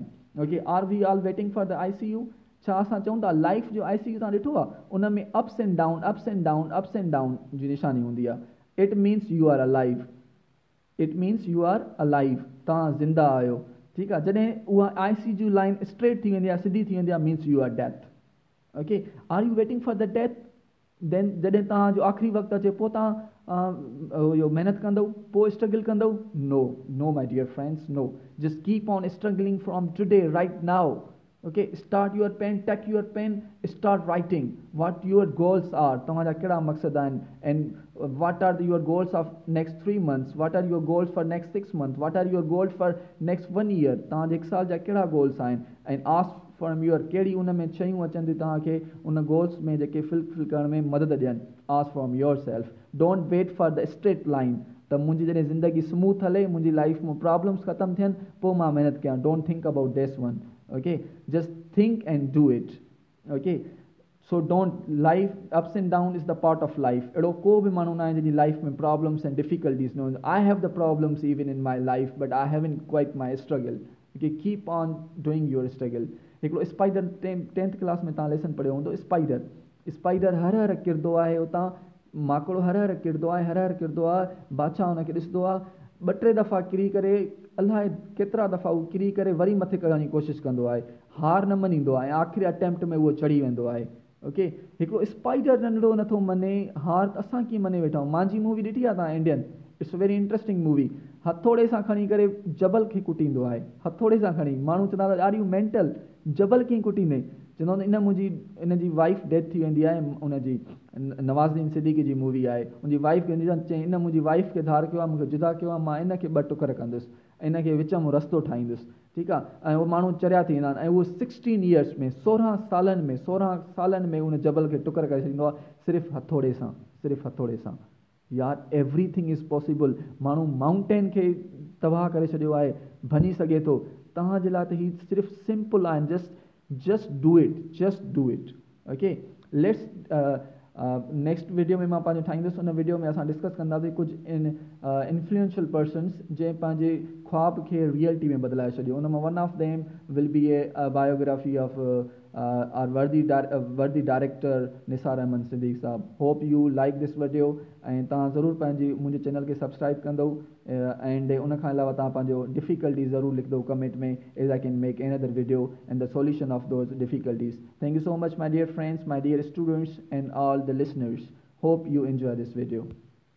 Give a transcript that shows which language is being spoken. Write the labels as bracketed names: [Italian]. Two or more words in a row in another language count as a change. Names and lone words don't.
[English] okay, are we all waiting for the ICU? [Sindhi] छा असां चऊं था लाइफ जो ICU तव्हां ॾिठो आहे, उन में [English] ups and down, ups and down, ups and down [Sindhi] जी निशानी हूंदी आहे। [English] it means you are alive, it means you are alive, [Sindhi] तव्हां ज़िंदा आहियो। ठीकु आहे, जॾहिं उहा [English] ICU line straight [Sindhi] थी वेंदी आहे, सिधी थी वेंदी आहे, [English] means you are death. okay, are you waiting for the death? [Sindhi] देन जॾहिं तव्हांजो आख़िरी वक़्तु अचे, पोइ तव्हां इहो महिनत कंदव, पोइ स्ट्रगल कंदव? [English] no no my dear friends, no. just keep on struggling from today, right now. okay, start your pen, take your pen, start writing what your goals are. [Sindhi] तव्हांजा कहिड़ा मक़सद आहिनि, [English] and what are your goals of next 3 months, what are your goals for next 6 months, what are your goals for next 1 year. [Sindhi] तव्हांजे 1 साल जा कहिड़ा गोल्स आहिनि, ऐं [English] ask from your, [Sindhi] कहिड़ी उन में शयूं अचनि थियूं तव्हांखे उन गोल्स में जेके फुलफिल करण में मदद ॾियनि। [English] ask from your self, don't wait for the straight line [Sindhi] त मुंहिंजी जॾहिं ज़िंदगी स्मूथ हले, मुंहिंजी लाइफ में प्रॉब्लम्स ख़तमु थियनि, पोइ मां महिनत कयां। [English] don't think about this one. okay, just think and do it. okay, so don't, life ups and down is the part of life. [Sindhi] अहिड़ो को बि माण्हू न आहे जंहिंजी लाइफ में [English] problems and difficulties [Sindhi] न हूंदी। [English] I have the problems even in my life, but I haven't quit my struggle. okay, keep on doing your struggle. [Sindhi] हिकिड़ो स्पाइडर 10th क्लास में तव्हां लेसन पढ़ियो हूंदो, स्पाइडर हर हर किरंदो आहे, उतां माकड़ो हर हर किरंदो आहे, हर हर किरंदो आहे, बादशाह हुनखे ॾिसंदो आहे, 2-3 दफ़ा किरी करे, अलाए केतिरा दफ़ा उहो किरी करे वरी मथे करण जी कोशिशि कंदो आहे, हार न मञींदो आहे, ऐं आख़िरी अटैम्प्ट में उहो चढ़ी वेंदो आहे। ओके, हिकिड़ो स्पाइडर नंढड़ो नथो मञे हार, असां कीअं मञे वेठा आहियूं। मुंहिंजी मूवी ॾिठी आहे तव्हां इंडियन, [English] it's a very interesting movie. [Sindhi] हथोड़े सां खणी करे जबल खे कुटींदो आहे, हथोड़े सां खणी। [English] माण्हू चवंदा are you mental, [Sindhi] जबल कीअं कुटींदे? चवंदो इन जी [English] wife death [Sindhi] थी वेंदी आहे, उनजी नवाज़ुद्दीन सिद्दीकी जी मूवी आहे। उनजी वाइफ खे चई, इन मुंहिंजी वाइफ खे धार कयो आहे, मूंखे जुदा कयो आहे, मां इन खे 2 टुकर कंदुसि, इन खे विच में रस्तो ठाहींदुसि। ठीकु आहे, ऐं उहो माण्हू चरिया थी वेंदा आहिनि, ऐं उहो 16 years में, 16 सालनि में उन जबल खे टुकर करे छॾींदो आहे, सिर्फ़ु हथोड़े सां, सिर्फ़ु हथोड़े सां। यार, [English] everything is possible. [Sindhi] माण्हू माउंटेन खे तबाह करे छॾियो आहे, भञी सघे थो। तव्हांजे लाइ त हीउ सिर्फ़ु सिंपल आहिनि। [English] just do it. okay, let's next video में मां पंहिंजो ठाहींदुसि। [Sindhi] उन वीडियो में असां डिस्कस कंदासीं कुझु [English] influential persons [Sindhi] जंहिं पंहिंजे ख्वाब खे रियलिटी में बदिलाए छॾियो। उन मां [English] one of them will be a biography of our worthy director Nisar Ahmed Siddiq Saab. Hope you like this video and [Sindhi] तव्हां ज़रूरु पंहिंजी मुंहिंजे चैनल खे सब्सक्राइब कंदो [English] and [Sindhi] उन खां अलावा तव्हां पंहिंजो [English] difficulty [Sindhi] ज़रूरु लिखंदो [English] comment में as I can make another video and the solution of those difficulties. Thank you so much my dear friends, my dear students and all the listeners. Hope you enjoy this video.